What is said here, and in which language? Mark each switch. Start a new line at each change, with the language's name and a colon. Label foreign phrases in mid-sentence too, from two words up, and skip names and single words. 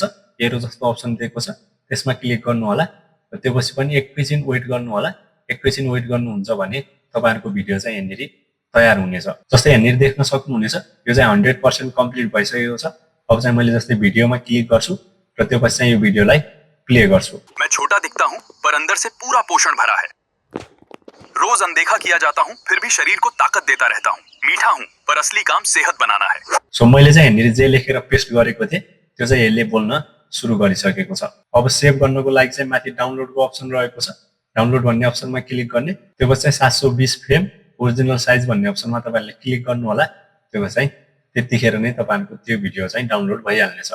Nepali: एरो जस्तो अप्सन दिएको छ त्यसमा क्लिक गर्नु होला। र त्यसपछि पनि एकैछिन वेट गर्नु होला। एकैछिन वेट गर्नुहुन्छ भने तपाईहरुको भिडियो चाहिँ यहाँनिर तयार हुनेछ। जस्तै यहाँनिर देख्न सक्नुहुनेछ यो चाहिँ 100% कम्प्लिट भइसकेको छ। अब चाहिँ मैले जस्तै भिडियोमा क्लिक गर्छु र त्यसपछि चाहिँ यो भिडियोलाई प्ले गर्छु।
Hindi: मैं छोटा दिखता हूँ पर अंदर से पूरा पोषण भरा है। रोज अनदेखा किया जाता हूँ फिर भी शरीर को ताकत देता रहता हूँ। मीठा हूँ पर असली काम सेहत बनाना है।
Nepali: सो मैले चाहिँ यहाँनिर जे लेखेर पेस्ट गरेको थिएँ त्यो चाहिँ यसले बोल्न सुरु गरिसकेको छ। अब सेभ गर्नको लागि चाहिँ माथि डाउनलोडको अप्सन रहेको छ। डाउनलोड भन्ने अप्सनमा क्लिक गर्ने। त्यसपछि चाहिँ 720
English: frame original size
Nepali: भन्ने अप्सनमा तपाईहरुले क्लिक गर्नु होला। त्यसपछि चाहिँ त्यतिखेर नै तपाईहरुको त्यो भिडियो चाहिँ डाउनलोड भइहाल्नेछ।